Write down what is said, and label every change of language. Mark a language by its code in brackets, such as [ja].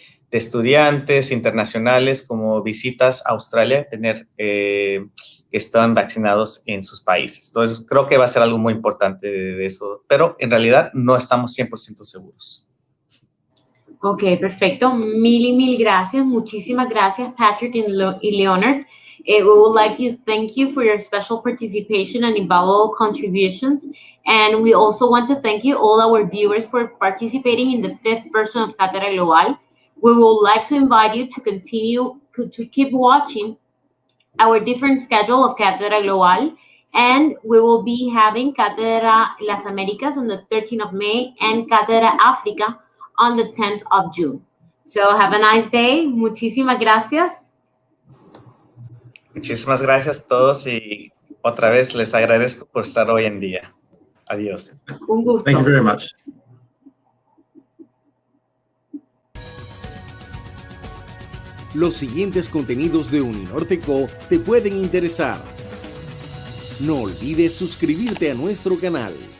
[es] estudiantes internacionales como visitas a Australia, tener que están vaccinados en sus países. Entonces, creo que va a ser algo muy importante de eso, pero en realidad no estamos 100% seguros. Ok, perfecto. Mil gracias. Muchísimas gracias, Patrick y Leonard. [en] We would like to thank you for your special participation and invaluable contributions. And we also want to thank you, all our viewers, for participating in the 5th version of Cátedra Global. We would like to invite you to continue to keep watching our different schedule of Cátedra Global. And we will be having Cátedra Las Américas on the 13th of May and Cátedra África on the 10th of June. So have a nice day. [es] Muchísimas gracias. Muchísimas gracias a todos y otra vez les agradezco por estar hoy en día. Adiós. Un gusto. [en] Thank you very much. [es] Los siguientes contenidos de Uninorte.co te pueden interesar. No olvides suscribirte a nuestro canal.